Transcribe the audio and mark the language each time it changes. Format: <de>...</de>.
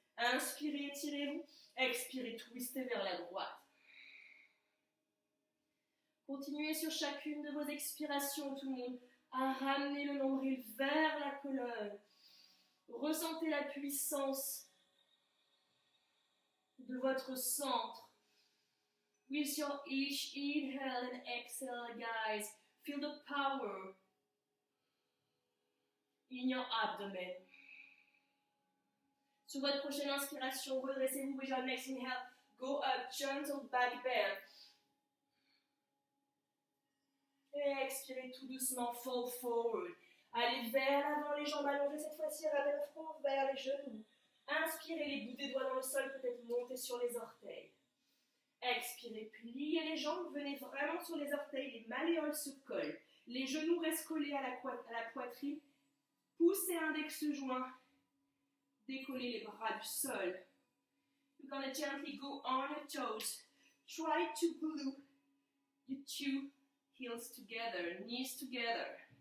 <fr>Inspirez, étirez-vous. Expirez, twistez vers la droite. Continuez sur chacune de vos expirations, tout le monde, à ramener le nombril vers la colonne. Ressentez la puissance de votre centre.</fr> <en>With your each inhale and exhale, guys, feel the power in your abdomen.</en> <fr>Sur votre prochaine inspiration, redressez-vous.</fr> <en>With your next inhale, go up, gentle back bend.</en> <fr>Et expirez tout doucement,</fr> <en>fall forward.</en> <fr>Allez vers l'avant, les jambes allongées. Cette fois-ci, ramenez le front vers les genoux. Inspirez, les bouts des doigts dans le sol, peut-être monter sur les orteils. Expirez, pliez les jambes, venez vraiment sur les orteils, les malléoles se collent. Les genoux restent collés à la poitrine. Poussez index joint. Décollez les bras du sol.</fr> <en>You're going to gently go on your toes. Try to glue your two heels together, knees together.</en>